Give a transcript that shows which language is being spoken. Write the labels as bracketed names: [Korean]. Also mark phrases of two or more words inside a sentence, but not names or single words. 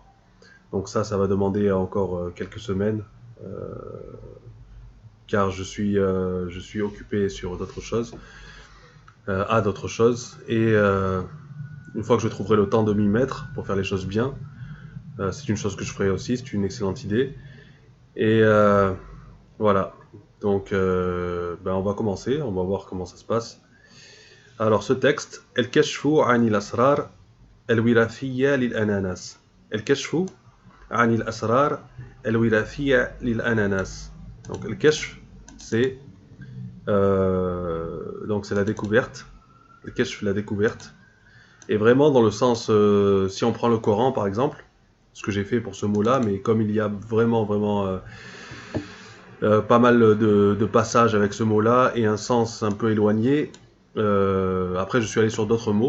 [French] Donc ça va demander encore quelques semaines, car je suis occupé sur d'autres choses, à d'autres choses, et une fois que je trouverai le temps de m'y mettre pour faire les choses bien, c'est une chose que je ferai aussi, c'est une excellente idée. Et voilà, donc on va commencer, on va voir comment ça se passe. Alors ce texte, El-Kashfu Ani al-Asrar El-Wirathiyya lil-Ananas. El-Kashfu Ani al-Asrar El-Wirathiyya lil-Ananas. Donc El-Kashf, c'est c'est la découverte. El-Kashf, la découverte. Et vraiment dans le sens, si on prend le Coran par exemple, ce que j'ai fait pour ce mot-là, mais comme il y a vraiment pas mal de passages avec ce mot-là et un sens un peu éloigné, après je suis allé sur d'autres mots.